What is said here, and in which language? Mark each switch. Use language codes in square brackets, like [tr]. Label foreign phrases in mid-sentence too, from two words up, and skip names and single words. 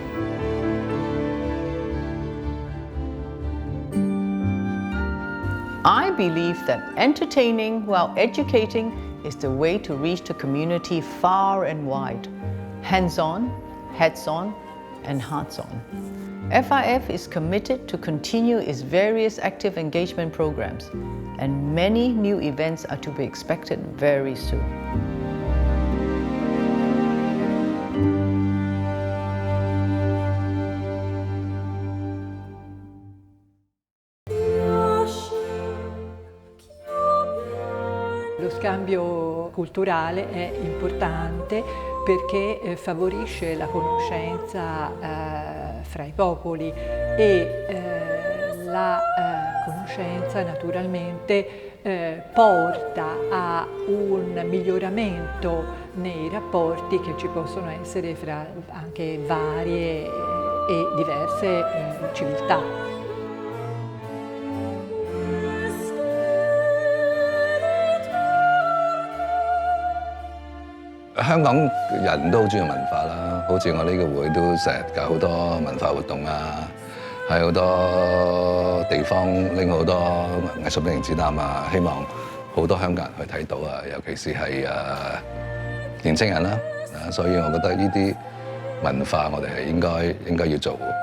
[en] I believe that entertaining while educating is the way to reach the community far and wide. Hands-on, heads-on, and hearts-on. FIF is committed to continue its various active engagement programs, and many new events are to be expected very soon. [it] Lo scambio culturale è importante perché favorisce la conoscenza fra i popoli e la conoscenza naturalmente porta a un miglioramento nei rapporti che ci possono essere fra anche varie e diverse civiltà. [yue] 香港人都好中意文化啦，好似我呢個會都成日搞好多文化活動啊，喺好多地方拎好多藝術品展覽啊，希望好多香港人去睇到啊，尤其是係年青人啦，所以我覺得呢啲文化我哋係應該要做。